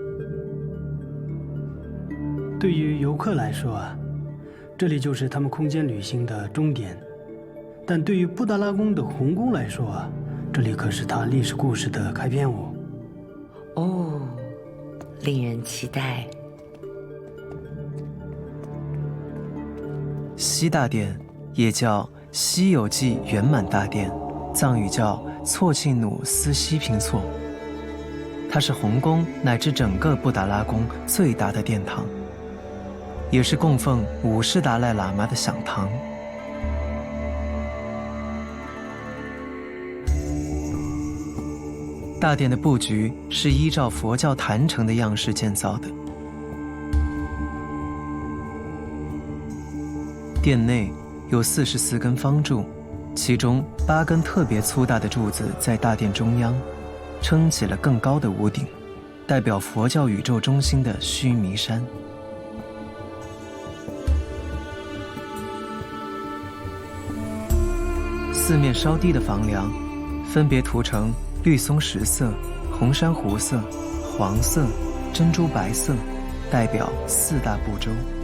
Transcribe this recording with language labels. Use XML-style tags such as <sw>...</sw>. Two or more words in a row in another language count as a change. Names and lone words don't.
<zh>對於遊客來說這裡就是他們空間旅行的終點，但對於布達拉宮的紅宮來說這裡可是他歷史故事的開篇舞。令人期待。西大殿也叫西有記圓滿大殿，藏語叫措沁努斯西平措，它是紅宮乃至整個布達拉宮最大的殿堂，也是供奉5世達賴喇嘛的響堂。大殿的布局是依照佛教壇城的樣式建造的。殿內有44根方柱，其中8根特別粗大的柱子在大殿中央，撐起了更高的屋頂，代表佛教宇宙中心的須彌山。四面稍低的房梁分別塗成綠松石色、紅珊瑚色、黃色、珍珠白色，代表4大部洲。</zh>